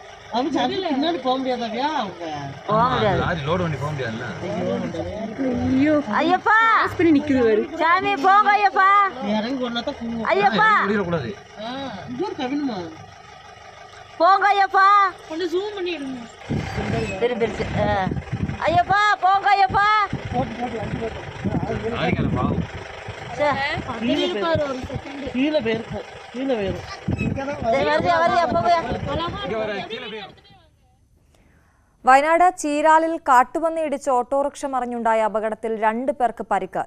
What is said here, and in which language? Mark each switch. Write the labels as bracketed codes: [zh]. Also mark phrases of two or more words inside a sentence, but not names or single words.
[ta] ஐயப்பா சாமி போங்க ஐயப்பா ஐயப்பா போங்க ஐயப்பா திரும்பிருச்சு ஐயப்பா போங்க ஐயப்பா [ml] വയനാട് ചീരാലിൽ കാട്ടുപന്നി ഇടിച്ച് ഓട്ടോറിക്ഷ മറിഞ്ഞുണ്ടായ അപകടത്തിൽ 2 പേർക്ക് പരിക്ക്.